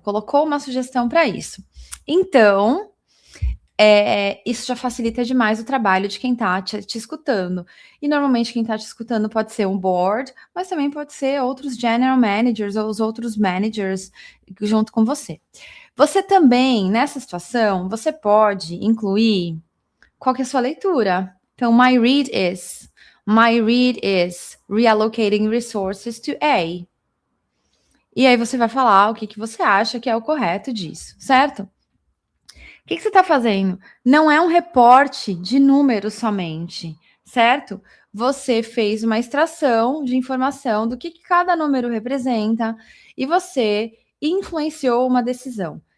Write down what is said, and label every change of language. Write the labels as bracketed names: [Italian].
[Portuguese] Colocou uma sugestão para isso. Então, isso já facilita demais o trabalho de quem está te escutando. E normalmente quem está te escutando pode ser um board, mas também pode ser outros general managers ou os outros managers junto com você. Você também, nessa situação, você pode incluir qual que é a sua leitura. [English] Então, my read is reallocating resources to A. [Portuguese] E aí você vai falar o que você acha que é o correto disso, certo? O que você está fazendo? Não é um reporte de números somente, certo? você fez uma extração de informação do que cada número representa e você influenciou uma decisão.